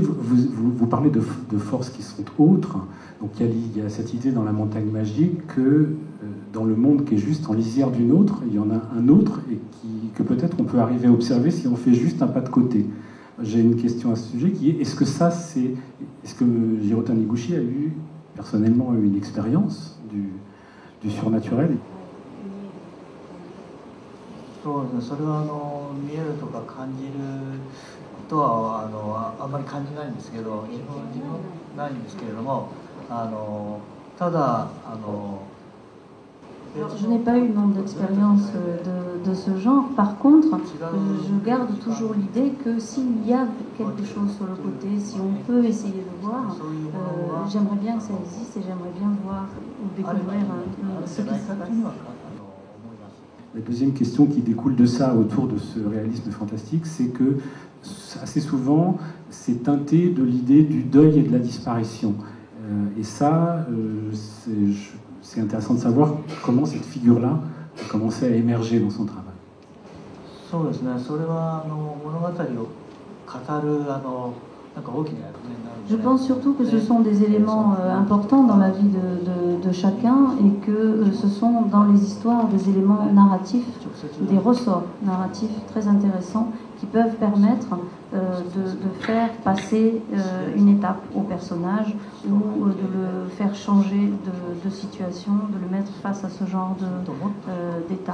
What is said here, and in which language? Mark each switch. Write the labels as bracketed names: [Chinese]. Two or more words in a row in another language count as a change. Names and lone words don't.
[French] Vous parlez de forces qui sont autres. Donc il y a cette idée dans La Montagne Magique que dans le monde qui est juste en lisière d'une autre, il y en a un autre, et que peut-être on peut arriver à observer si on fait juste un pas de côté. J'ai une question à ce sujet qui est, est-ce que Jiro Taniguchi a eu personnellement une expérience du surnaturel? [Japanese] そうですね、それは見えるとか感じることはあんまり感じないんですけど、自分ないんですけれども、ただ [French] Alors, je n'ai pas eu d'expérience de ce genre. Par contre, je garde toujours l'idée que s'il y a quelque chose sur le côté, si on peut essayer de voir, j'aimerais bien que ça existe, et j'aimerais bien voir ou découvrir ce qui se passe. La deuxième question qui découle de ça, autour de ce réalisme fantastique, c'est que assez souvent, c'est teinté de l'idée du deuil et de la disparition. Et ça, c'est intéressant de savoir comment cette figure-là a commencé à émerger dans son travail. [Japanese] そうですね、それは物語を語るなんか大きな役目になるので。 [French] Je pense surtout que ce sont des éléments importants dans la vie de chacun, et que ce sont dans les histoires des éléments narratifs, des ressorts narratifs très intéressants qui peuvent permettre de faire passer une étape au personnage, ou de le faire changer de situation, de le mettre face à ce genre d'état.